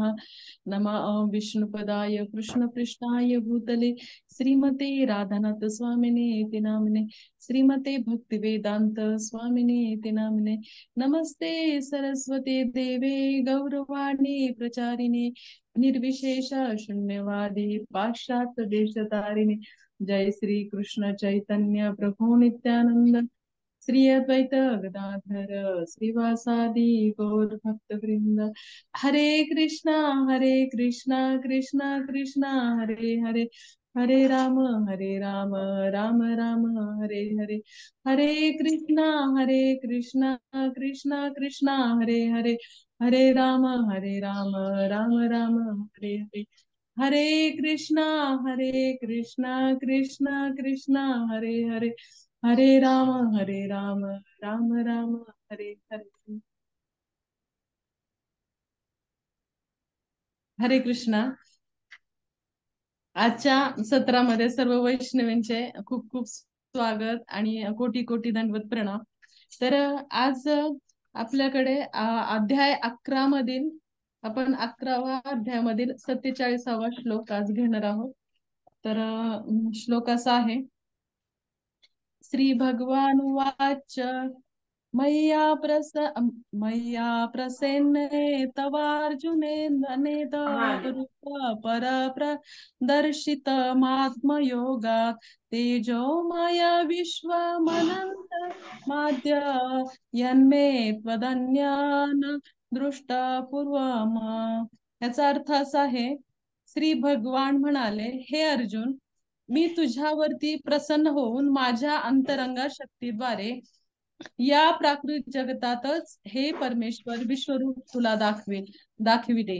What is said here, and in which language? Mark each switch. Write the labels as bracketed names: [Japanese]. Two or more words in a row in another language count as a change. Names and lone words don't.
[Sanskrit] नमः विष्णुपदाय कृष्णपृष्ठाय भूतले श्रीमते राधानाथ स्वामिने इति नामिने श्रीमते भक्तिवेदांत स्वामिने इति नामिने नमस्ते सरस्वते देवे गौरवाणी प्रचारिणे निर्विशेष शून्यवादी पाश्चात्य देशतारिणे जय श्री कृष्ण चैतन्य प्रभु नित्यानंद श्री अद्वैत गदाधर श्रीवासादि गौर भक्त वृंद। हरे कृष्णा कृष्णा कृष्णा हरे हरे हरे राम राम राम हरे हरे। हरे कृष्णा कृष्णा कृष्णा हरे हरे हरे राम राम राम हरे हरे। हरे कृष्णा कृष्णा कृष्णा हरे हरे हरे राम राम राम हरे हरे। हरे कृष्णा। [Marathi] आजच्या सत्रामध्ये सर्व वैष्णवींचे खूप खूप स्वागत आणि कोटी कोटी दंडवत प्रणाम। तर आज आपल्याकडे अध्याय 11 मधील आपण 11वा अध्यायामधील 47वा श्लोक आज घेणार आहोत। तर श्लोक असा आहे, [Sanskrit] श्री भगवान वाच मय्या प्रसन्ने तवार्जुनेन्द्रनेत रूप पर प्रदर्शितमात्मयोगात् तेजोमय विश्वमनंत माद्य यन्मे त्वदन्यान दृष्ट पूर्वम। [Marathi] याचा अर्थ असा आहे, श्री भगवान म्हणाले, हे अर्जुन, मी तुझ्यावरती प्रसन्न होऊन माझ्या अंतरंगा शक्तीद्वारे या प्राकृत जगतातच हे परमेश्वर विश्वरूप तुला दाखविते।